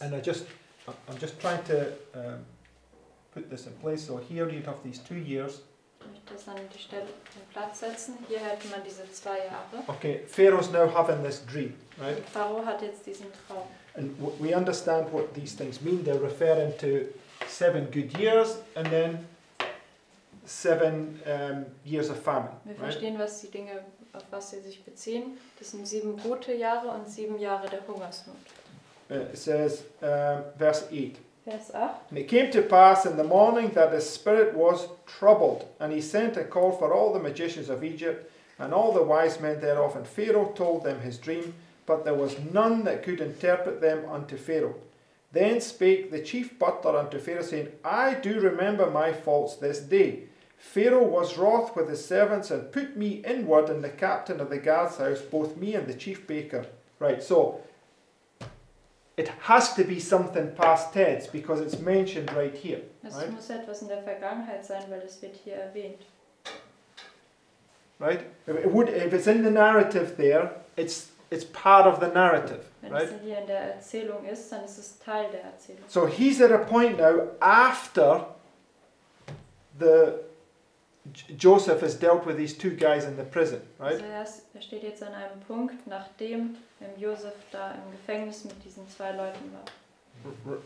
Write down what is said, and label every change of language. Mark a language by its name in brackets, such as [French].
[English] And I'm just trying to put this in place. So here you'd have these 2 years. [German] Ich möchte das an die Stelle, den Platz setzen. Hier hätte man diese 2 Jahre. [English] Okay, Pharaoh's now having this dream, right? [German] Und Pharao hat jetzt diesen Traum. [English] And we understand what these things mean. They're referring to 7 good years and then 7 years of famine. [German] Wir [English] Right? [German] verstehen, was die Dinge, auf was sie sich beziehen. Das sind 7 gute Jahre und 7 Jahre der Hungersnot. [English] It says, verse 8. [German] Vers 8. [English] And it came to pass in the morning that his spirit was troubled, and he sent and called for all the magicians of Egypt and all the wise men thereof, and Pharaoh told them his dream, but there was none that could interpret them unto Pharaoh. Then spake the chief butler unto Pharaoh, saying, I do remember my faults this day. Pharaoh was wroth with his servants, and put me inward in the captain of the guard's house, both me and the chief baker. Right, so it has to be something past tense because it's mentioned right here. [German] Es [English] Right? [German] muss etwas in der Vergangenheit sein, weil es wird hier erwähnt. [English] Right? If it's in the narrative there, it's part of the narrative. [German] Wenn [English] Right? [German] es hier in der Erzählung ist, dann ist es Teil der Erzählung. [English] So he's at a point now after Joseph has dealt with these 2 guys in the prison, right? [German] Also er steht jetzt an einem Punkt, nachdem Josef da im Gefängnis mit diesen 2 Leuten war.